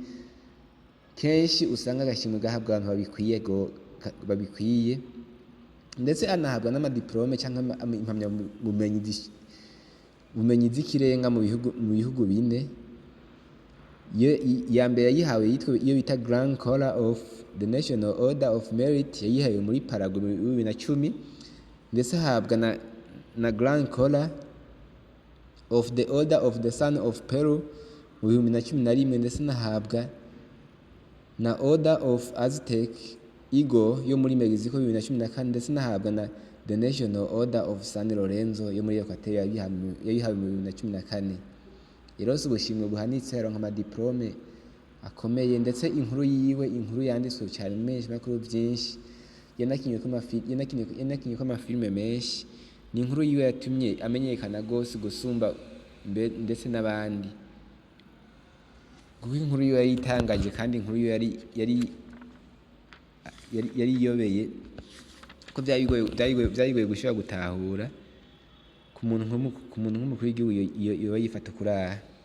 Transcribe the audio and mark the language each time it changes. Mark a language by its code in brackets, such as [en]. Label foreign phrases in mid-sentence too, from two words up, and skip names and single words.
[rw] Kenshi usanga agashimwe gahabwa abantu babikwiye, ndetse anahabwa n'amadiplome cyangwa impamyabumenyi z'ikirenga mu bihugu bine. Ya mbere yayihawe iyo bita Grand Collar of the National Order of Merit, yayihawe muri Paraguay mu 2010, ndetse ahabwa na Grand Collar of the Order of the Sun of Peru mu 2011, ndetse nahabwa na Order of Aztec Eagle yo muri Mexico 2014, ndetse nahabwa na the National Order of San Lorenzo yo muri Equateur yayihawe mu 2014. [rn] Yarose ubushimwe buhanitse, yaronka amadiplome akomeye, ndetse inkuru yanditswe cyane mu bimenyeshamakuru byinshi, yanakinnye ko amafilime menshi. Ni inkuru yiwe yatumye amenyekana gose gusumba ndetse n'abandi, kuko inkuru yiwe yari itangaje, kandi inkuru yiwe yari iyobeye, ko byayigoye gushobora gutahura ku muntu nk'umukuru w'igihugu yoba yifata kuri aha.